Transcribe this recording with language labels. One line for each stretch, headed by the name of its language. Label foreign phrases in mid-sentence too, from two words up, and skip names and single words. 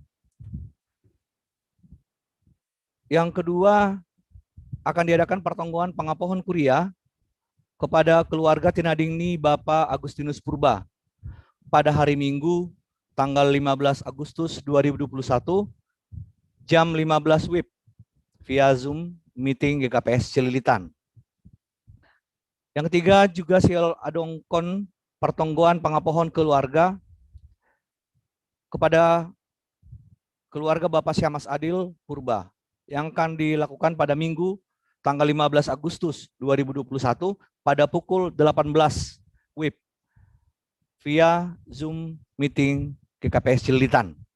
Indonesian: Yang kedua, akan diadakan
Batak Simalungun: pertonggoan Pangapohon Kuria
Indonesian: kepada keluarga Tinadingni Bapak Agustinus Purba pada hari Minggu tanggal 15 Agustus 2021 jam 15 WIB via Zoom meeting GKPS Cililitan. Yang ketiga juga
Batak Simalungun: sial adongkon pertonggoan Pangapohon
Indonesian: keluarga kepada keluarga Bapak Syamas Adil Purba yang akan dilakukan pada Minggu tanggal 15 Agustus 2021 pada pukul 18 WIB via Zoom meeting GKPS Cililitan.